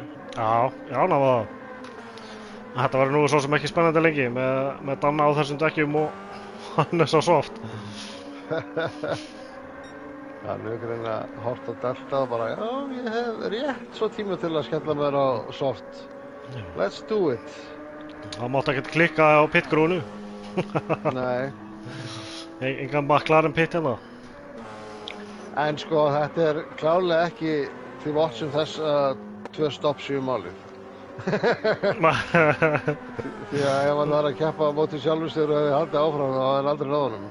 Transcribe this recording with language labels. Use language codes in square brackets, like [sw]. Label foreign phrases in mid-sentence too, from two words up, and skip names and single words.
[is] já, ná var það. Þetta var nú svo sem ekki spennandi lengi með Danna á þessum dekkjum og Hannes á soft. Já, nú er greina hort á delta og bara, já, ég hef rétt svo tíma til að skella mér á soft. [en] Let's do it. [is] Það mátti ekkert klikka á pitgrúnu. Nei, Engan McLaren pit hérna. en sko þetta er klárlega ekki til votsum þess að 2 stopp séu málið. Því að ef hann var að keppa á móti sjálfur sér og hefði haldið áfram þá hefði hann aldrei náð honum.